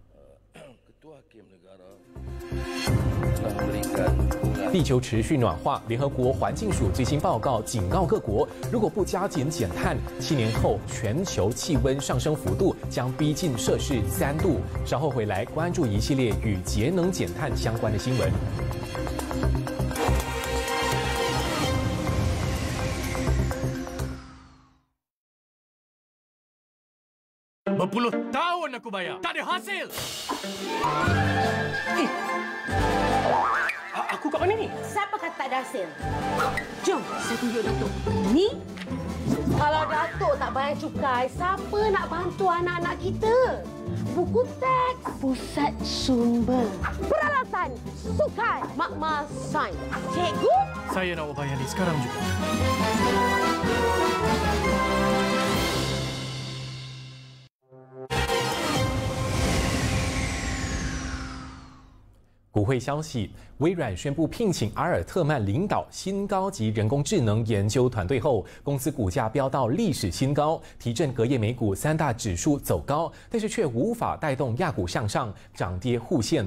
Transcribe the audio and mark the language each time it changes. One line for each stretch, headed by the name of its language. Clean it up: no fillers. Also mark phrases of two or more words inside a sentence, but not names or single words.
Chinese: 地球持续暖化，联合国环境署最新报告警告各国，如果不加紧减碳，7年后全球气温上升幅度将逼近摄氏3度。稍后回来关注一系列与节能减碳相关的新闻。
Malay: Berpuluh tahun aku bayar, tak ada hasil. Aku kat mana ni? Siapa kata tak ada hasil? Jom, saya tunjuk Datuk. Ni, kalau Datuk tak bayar cukai, siapa nak bantu anak-anak kita? Buku teks, pusat sumber, peralatan, sukai, makmal sains. Cikgu? Saya nak bayar ni sekarang juga.
Chinese: 国会消息，微软宣布聘请阿尔特曼领导新高级人工智能研究团队后，公司股价飙到历史新高，提振隔夜美股3大指数走高，但是却无法带动亚股向上，涨跌互现。